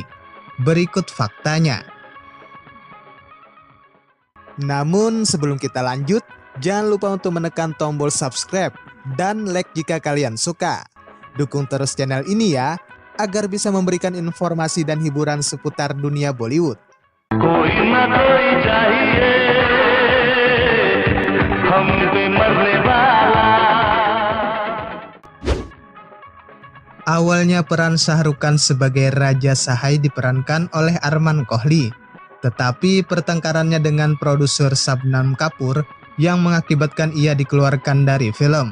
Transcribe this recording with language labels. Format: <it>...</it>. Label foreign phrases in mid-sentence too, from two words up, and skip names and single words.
<id>Berikut faktanya. Namun sebelum kita lanjut, jangan lupa untuk menekan tombol subscribe dan like jika kalian suka. Dukung terus channel ini ya, agar bisa memberikan informasi dan hiburan seputar dunia Bollywood.</id> <hi>कोई ना कोई चाहिए हम पे मरने वाला।</hi> <id>Awalnya peran Shah Rukh Khan sebagai Raja Sahai diperankan oleh Arman Kohli. Tetapi pertengkarannya dengan produser Shabnam Kapoor yang mengakibatkan ia dikeluarkan dari film.</id>